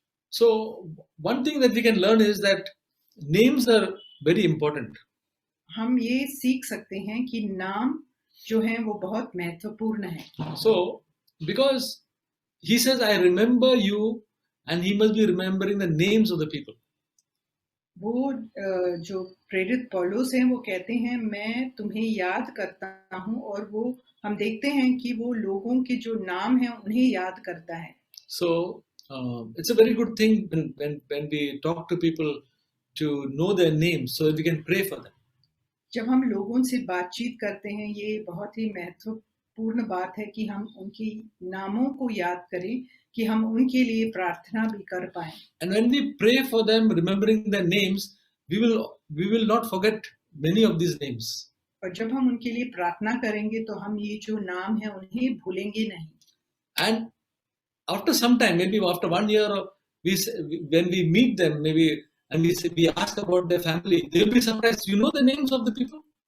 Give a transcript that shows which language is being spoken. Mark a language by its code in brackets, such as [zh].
[en] So one thing that we can learn is that names are very important. [hi] हम ये सीख सकते हैं कि नाम जो हैं वो बहुत महत्वपूर्ण है। [en] So because he says, I remember you, and he must be remembering the names of the people. [hi] वो जो प्रेरित पौलुस हैं वो कहते हैं मैं तुम्हें याद करता हूँ, और वो हम देखते हैं कि वो लोगों के जो नाम हैं उन्हें याद करता है। [en] So it's a very good thing when we talk to people to know their names so that we can pray for them. [hi] जब हम लोगों से बातचीत करते हैं ये बहुत ही महत्वपूर्ण बात है कि हम उनकी नामों को याद करें कि हम उनके लिए प्रार्थना भी कर पाएं। [en] And when we pray for them, remembering their names, we will not forget many of these names. [hi] और जब हम उनके लिए प्रार्थना करेंगे तो हम ये जो नाम है उन्हें भूलेंगे नहीं। [en] And after some time, maybe after 1 year, when we meet them, maybe and we ask about their family, they will be surprised. You know the names of the people?